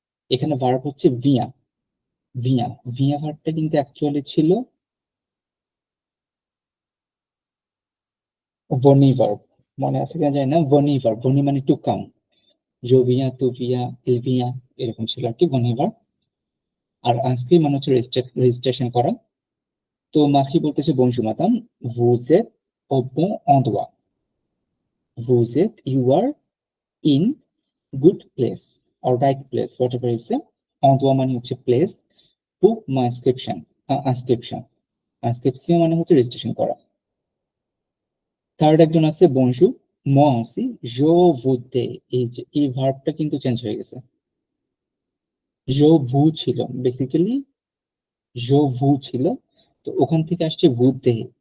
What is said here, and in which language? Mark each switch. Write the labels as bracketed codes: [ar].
[bn] এখানে ভার্ব হচ্ছে Villa, Villa, Villa ভার্বটা কিন্তু অ্যাকচুয়ালি ছিল বনি ভার্ব, মনে আছে কিনা জানি না, বনি ভার্ব, বনি মানে টু কাম, জোভিয়া তুভিয়া ইলভিয়া এরকম ছিল আর কি বনি ভার্ব। আর আজকে মানে হচ্ছে রেজিস্ট্রেশন করা। তো মাখি বলতেছে বনজু মাতাম, [fr] vous êtes au bon endroit, vous êtes, [en] you are in good place or right place, whatever you say. [bn] endroit মানে হচ্ছে প্লেস, বুক মা ইনস্ক্রিপশন, আনস্ক্রিপশন, আনস্ক্রিপশন মানে হচ্ছে রেজিস্ট্রেশন করা। থার্ড একজন আছে বনজু, মই [fr] aussi je voudrais, [bn] এই যে এই ভার্বটা কিন্তু চেঞ্জ হয়ে গেছে, je vous ছিল বেসিক্যালি, je vous ছিল, তো ওখান থেকে আসছে voudrais।